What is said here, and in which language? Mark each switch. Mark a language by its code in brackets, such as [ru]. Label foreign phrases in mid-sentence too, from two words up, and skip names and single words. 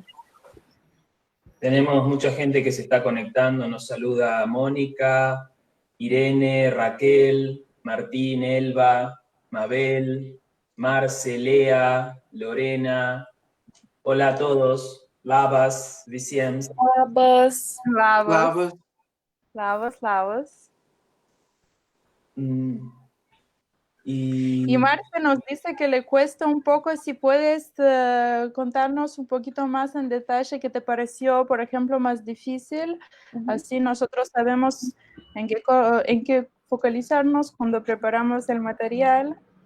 [es] Tenemos mucha gente que se está conectando, nos saluda Mónica, Irene, Raquel, Martín, Elba, Mabel, Marce, Lea, Lorena. Hola a todos. [lt] Labas, visiems. Labas. Labas. Labas, labas. [es] Y, Y Marce nos dice que le cuesta un poco, si puedes contarnos un poquito más en detalle qué te pareció, por ejemplo, más difícil. Así nosotros sabemos en qué focalizarnos cuando preparamos el material.